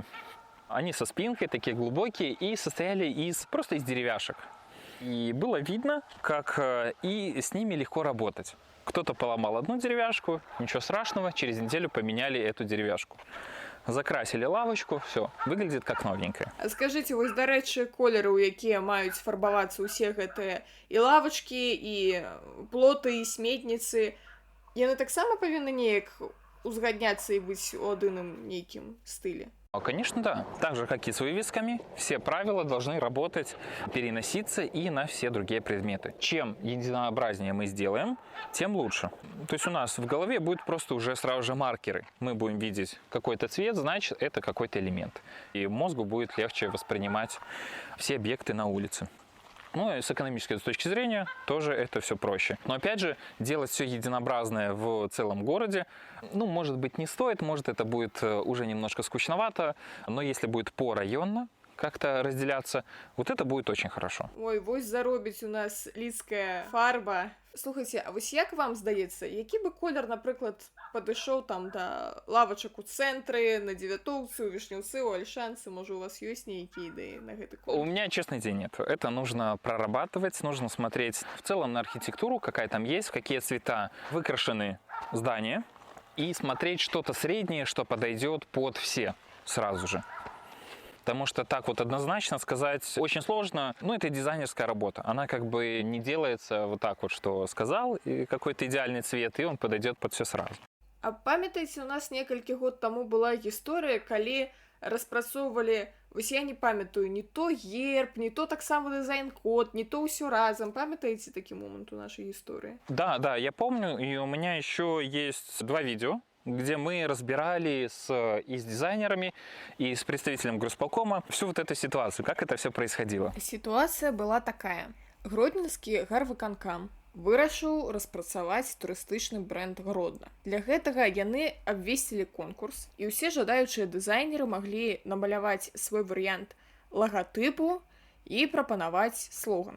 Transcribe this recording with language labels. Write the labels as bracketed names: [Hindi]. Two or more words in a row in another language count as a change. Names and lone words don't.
[Russian] Они со спинкой, такие глубокие, и состояли просто из деревяшек. И было видно, как и с ними легко работать. Кто-то поломал одну деревяшку, ничего страшного, через неделю поменяли эту деревяшку. Закрасили лавочку, все, выглядит как новенькая. А скажите, [Belarusian] вось, дарэчы, колеры, у якія маюць фарбавацца ўсе гэтыя і лавачкі, і плоты, і сметніцы, яны таксама павінны неяк узгадняцца і быць у адным нейкім стылі? [Russian] Конечно, да. Так же, как и с вывесками, все правила должны работать, переноситься и на все другие предметы. Чем единообразнее мы сделаем, тем лучше. То есть у нас в голове будет просто уже сразу же маркеры. Мы будем видеть какой-то цвет, значит, это какой-то элемент. И мозгу будет легче воспринимать все объекты на улице. Ну и с экономической точки зрения тоже это все проще. Но опять же, делать все единообразное в целом городе, может быть, не стоит, может, это будет уже немножко скучновато, но если будет порайонно как-то разделяться, вот это будет очень хорошо. Ой, [Belarusian] вось заробіць у нас лідская фарба. Слухайце, а вось як вам здаецца, які бы колер, напрыклад, падышоў там да лавачак у цэнтры, на Дзевятоўцы, у Вішнёўцы, у Альшанцы, можа, у вас ёсць нейкія ідэі на гэты колер? [Russian] У меня, честно, идей нет. Это нужно прорабатывать, нужно смотреть в целом на архитектуру, какая там есть, в какие цвета выкрашены здания. и смотреть что-то среднее, что подойдет под все сразу же. Потому что так вот однозначно сказать очень сложно. Ну, это дизайнерская работа. Она как бы не делается вот так вот, что сказал, и какой-то идеальный цвет, и он подойдет под все сразу. [Belarusian] А памятаеце, у нас некалькі год таму была гісторыя, калі распрацоўвалі, вось я не памятаю, не то герб, не то таксама дызайн-код, не то ўсё разам. Памятаеце такі момант у нашай гісторыі? [Russian] Да, я помню, и у меня еще есть 2 видео, где мы разбирали и с дизайнерами, и с представителем горосполкома всю вот эту ситуацию, как это все происходило. [Belarusian] Сітуацыя была такая. Гродненскі гарвыканкам вырашыў распрацаваць турыстычны бренд Гродна. Для гэтага яны абвесцілі конкурс, і ўсе жадаючыя дызайнеры маглі намаляваць свой варыянт лагатыпу і прапанаваць слоган.